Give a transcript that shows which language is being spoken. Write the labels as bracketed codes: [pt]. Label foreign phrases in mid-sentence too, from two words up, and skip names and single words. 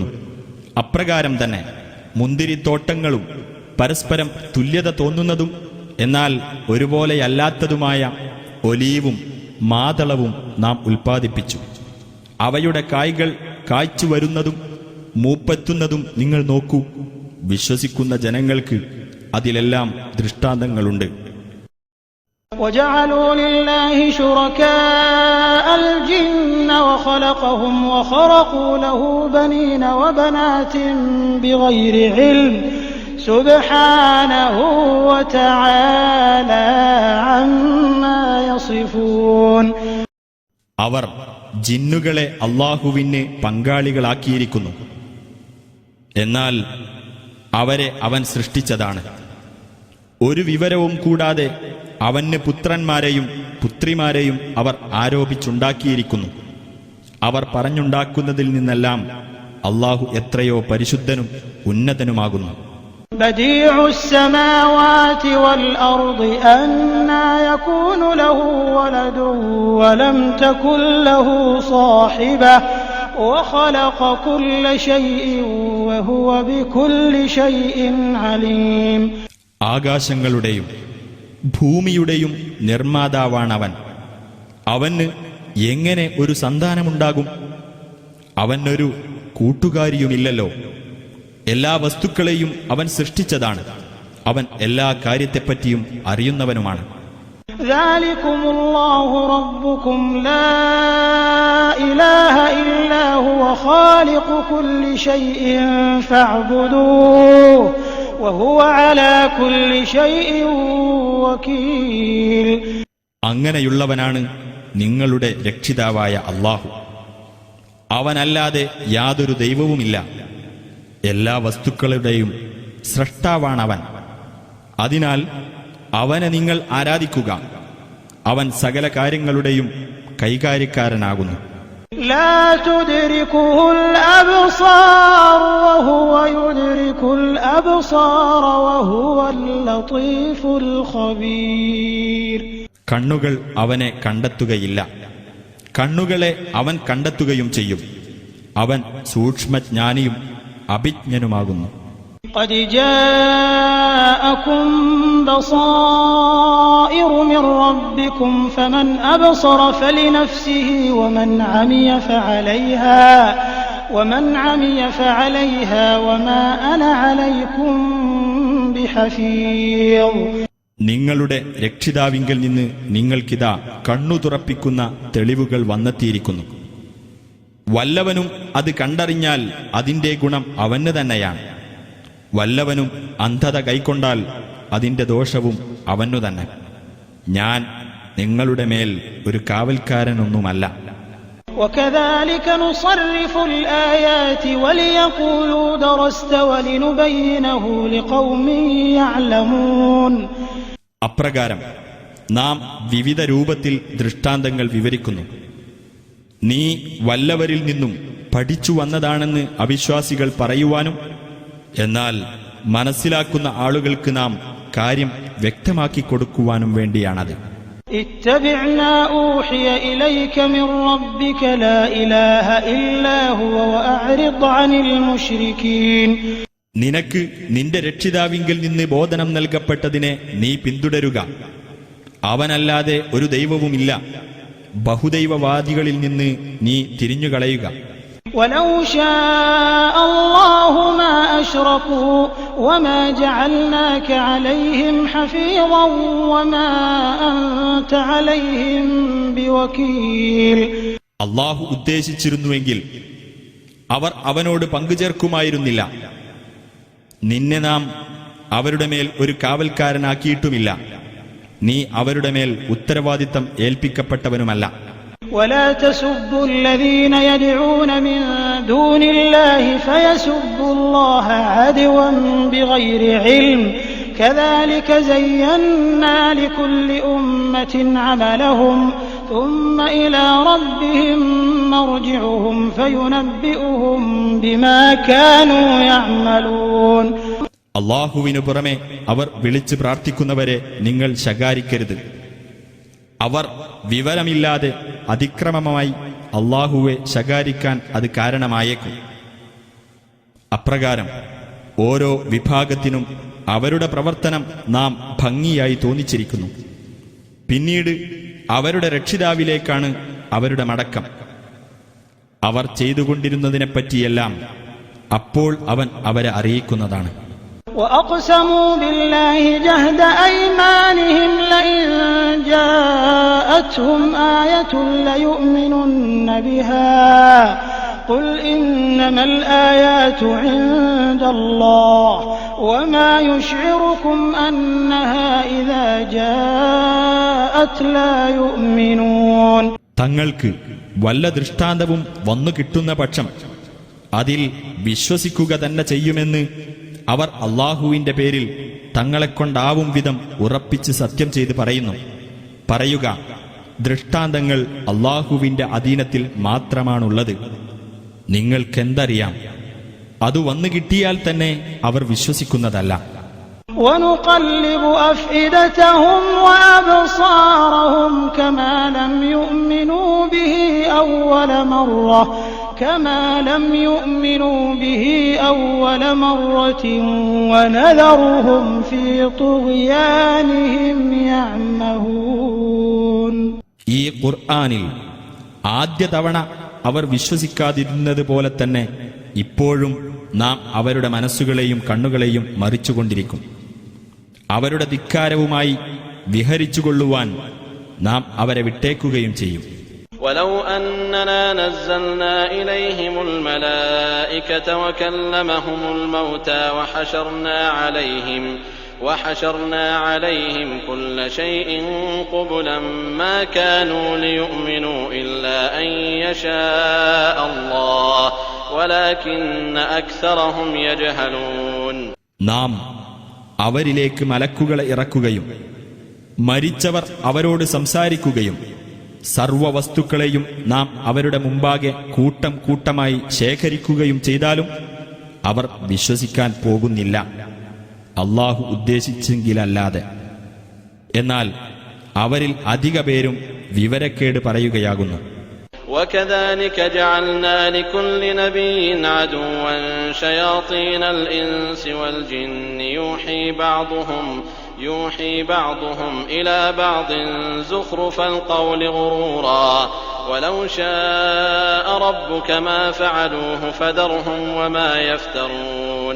[ml] അപ്രകാരം തന്നെ മുന്തിരിത്തോട്ടങ്ങളും പരസ്പരം തുല്യത തോന്നുന്നതും എന്നാൽ ഒരുപോലെയല്ലാത്തതുമായ ഒലീവും മാതളവും നാം ഉൽപ്പാദിപ്പിച്ചു. അവയുടെ കായ്കൾ കായ്ച്ചു വരുന്നതും മൂപ്പെത്തുന്നതും നിങ്ങൾ നോക്കൂ. വിശ്വസിക്കുന്ന ജനങ്ങൾക്ക് അതിലെല്ലാം ദൃഷ്ടാന്തങ്ങളുണ്ട്. [ar] وجعلوا لله شركاء الجن وخلقهم وخرقوا له بنين وبنات بغير علم سبحانه وتعالى عما يصفون. [ml] അവർ ജിന്നുകളെ അല്ലാഹുവിന് പങ്കാളികളാക്കിയിരിക്കുന്നു. എന്നാൽ അവരെ അവൻ സൃഷ്ടിച്ചതാണ്. ഒരു വിവരവും കൂടാതെ അവന് പുത്രന്മാരെയും പുത്രിമാരെയും അവർ ആരോപിച്ചുണ്ടാക്കിയിരിക്കുന്നു. അവർ പറഞ്ഞുണ്ടാക്കുന്നതിൽ നിന്നെല്ലാം അല്ലാഹു എത്രയോ പരിശുദ്ധനും ഉന്നതനുമാകുന്നു. [ar] بديع السماوات والأرض أنى يكون له ولد ولم تكن له صاحبة وخلق كل شيء وهو بكل شيء عليم. [ml] ആകാശങ്ങളുടെയും ഭൂമിയുടെയും നിർമ്മാതാവാണവൻ. അവന് എങ്ങനെ ഒരു സന്താനമുണ്ടാകും? അവനൊരു കൂട്ടുകാരിയുമില്ലല്ലോ. എല്ലാ വസ്തുക്കളെയും അവൻ സൃഷ്ടിച്ചതാണ്. അവൻ എല്ലാ കാര്യത്തെപ്പറ്റിയും അറിയുന്നവനുമാണ്. [ar] ذلكم الله ربكم لا إله إلا هو خالق كل شيء فاعبدوه وهو على كل شيء وكيل. [ml] അങ്ങനെയുള്ളവനാണ് നിങ്ങളുടെ രക്ഷിതാവായ അല്ലാഹു. അവനല്ലാതെ യാതൊരു ദൈവവുമില്ല. എല്ലാ വസ്തുക്കളുടെയും സ്രഷ്ടാവാണവൻ. അതിനാൽ അവനെ നിങ്ങൾ ആരാധിക്കുക. അവൻ സകല കാര്യങ്ങളുടെയും കൈകാര്യക്കാരനാകുന്നു. [ar] لا تدركه الأبصار وهو يدرك الأبصار وهو اللطيف الخبير. [ml] കണ്ണുകൾ അവനെ കണ്ടെത്തുകയില്ല, കണ്ണുകളെ അവൻ കണ്ടെത്തുകയും ചെയ്യും. അവൻ സൂക്ഷ്മജ്ഞാനിയും അഭിജ്ഞനുമാകുന്നു. [ar] قد جاءكم بصائر من ربكم فمن أبصر فلنفسه ومن عمي فعليها وما أنا عليكم بحفيظ. [ml] നിങ്ങളുടെ രക്ഷിതാവിങ്കൽ നിന്ന് നിങ്ങൾക്കിതാ കണ്ണു തുറപ്പിക്കുന്ന തെളിവുകൾ വന്നെത്തിയിരിക്കുന്നു. വല്ലവനും അത് കണ്ടറിഞ്ഞാൽ അതിന്റെ ഗുണം അവന് തന്നെയാണ്. വല്ലവനും അന്ധത കൈക്കൊണ്ടാൽ അതിന്റെ ദോഷവും അവനു തന്നെ. ഞാൻ നിങ്ങളുടെ മേൽ ഒരു കാവൽക്കാരനൊന്നുമല്ല. [ar] وكذلك نصرف الآيات وليقولوا درست ولنبينه لقوم يعلمون. [ml] അപ്രകാരം നാം വിവിധ രൂപത്തിൽ ദൃഷ്ടാന്തങ്ങൾ വിവരിക്കുന്നു. നീ വല്ലവരിൽ നിന്നും പഠിച്ചു വന്നതാണെന്ന് അവിശ്വാസികൾ പറയുവാനും, എന്നാൽ മനസ്സിലാക്കുന്ന ആളുകൾക്ക് നാം കാര്യം വ്യക്തമാക്കി കൊടുക്കുവാനും വേണ്ടിയാണത്. [ar] اتبع ما أوحي إليك من ربك لا إله إلا هو وأعرض عن المشركين. [ml] നിനക്ക് നിന്റെ രക്ഷിതാവിങ്കിൽ നിന്ന് ബോധനം നൽകപ്പെട്ടതിനെ നീ പിന്തുടരുക. അവനല്ലാതെ ഒരു ദൈവവുമില്ല. ബഹുദൈവവാദികളിൽ നിന്ന് നീ തിരിഞ്ഞുകളയുക. [ar] ولو شاء الله ما أشركوا وما جعلناك عليهم حفيظا وما أنت عليهم بوكيل. [ml] അല്ലാഹു ഉദ്ദേശിച്ചിരുന്നുവെങ്കിൽ അവർ അവനോട് പങ്കുചേർക്കുമായിരുന്നില്ല. നിന്നെ നാം അവരുടെ മേൽ ഒരു കാവൽക്കാരനാക്കിയിട്ടുമില്ല. നീ അവരുടെ മേൽ ഉത്തരവാദിത്തം ഏൽപ്പിക്കപ്പെട്ടവനുമല്ല. [ar] ولا تسبوا الذين يدعون من دون الله فيسبوا الله عدوا بغير علم كذلك زينا لكل أمة عملهم ثم إلى ربهم مرجعهم فينبئهم بما كانوا يعملون. [ml] അല്ലാഹുവിനു പുറമെ അവർ വിളിച്ചു പ്രാർത്ഥിക്കുന്നവരെ നിങ്ങൾ ശകാരിക്കരുത്. അവർ വിവരമില്ലാതെ അതിക്രമമായി അല്ലാഹുവെ ശകാരിക്കാൻ അത് കാരണമായേക്കും. അപ്രകാരം ഓരോ വിഭാഗത്തിനും അവരുടെ പ്രവർത്തനം നാം ഭംഗിയായി തോന്നിച്ചിരിക്കുന്നു. പിന്നീട് അവരുടെ രക്ഷിതാവിലേക്കാണ് അവരുടെ മടക്കം. അവർ ചെയ്തുകൊണ്ടിരുന്നതിനെപ്പറ്റിയെല്ലാം അപ്പോൾ അവൻ അവരെ അറിയിക്കുന്നതാണ്. [ar] وأقسموا بالله جهد أيمانهم لئن جاءتهم آية ليؤمنن بها قل إنما الآيات عند الله وما يشعركم أنها إذا جاءت لا يؤمنون. [ml] തങ്ങൾക്ക് വല്ല ദൃഷ്ടാന്തവും വന്നു കിട്ടുന്ന പക്ഷം അതിൽ വിശ്വസിക്കുക തന്നെ ചെയ്യുമെന്ന് അവർ അല്ലാഹുവിന്റെ പേരിൽ തങ്ങളെക്കൊണ്ടാവും വിധം ഉറപ്പിച്ച് സത്യം ചെയ്ത് പറയുന്നു. പറയുക, ദൃഷ്ടാന്തങ്ങൾ അല്ലാഹുവിന്റെ അധീനത്തിൽ മാത്രമാണുള്ളത്. നിങ്ങൾക്കെന്തറിയാം? അത് വന്നു കിട്ടിയാൽ തന്നെ അവർ വിശ്വസിക്കുന്നതല്ല. [ar] ونقلب أفئدتهم وأبصارهم كما لم يؤمنوا به أول مرة ونذرهم في طغيانهم يعمهون. [ml] ഈ ഖുർആനിൽ ആദ്യ തവണ അവർ വിശ്വസിക്കാതിരുന്നത് പോലെ തന്നെ ഇപ്പോഴും നാം അവരുടെ മനസ്സുകളെയും കണ്ണുകളെയും മറിച്ചുകൊണ്ടിരിക്കും. അവരുടെ ധിക്കാരവുമായി വിഹരിച്ചുകൊള്ളുവാൻ നാം അവരെ വിട്ടേക്കുകയും ചെയ്യും. [ar] ولو أننا نزلنا إليهم الملائكة وكلمهم الموتى وحشرنا عليهم كل شيء قبلا ما كانوا ليؤمنوا إلا أن يشاء الله ولكن أكثرهم يجهلون. [ml] നാം അവരിലേക്ക് മലക്കുകളെ ഇറക്കുകയും മരിച്ചവർ അവരോട് സംസാരിക്കുകയും സർവവസ്തുക്കളെയും നാം അവരുടെ മുമ്പാകെ കൂട്ടം കൂട്ടമായി ശേഖരിക്കുകയും ചെയ്താലും അവർ വിശ്വസിക്കാൻ പോകുന്നില്ല, അല്ലാഹു ഉദ്ദേശിച്ചെങ്കിലല്ലാതെ. എന്നാൽ അവരിൽ അധിക പേരും വിവരക്കേട് പറയുകയാകുന്നു. [ar] وكذلك جعلنا لكل نبي عدوا شياطين الإنس والجن يوحي بعضهم إلى بعض زخرف القول غرورا ولو شاء ربك ما فعلوه فذرهم وما يفترون.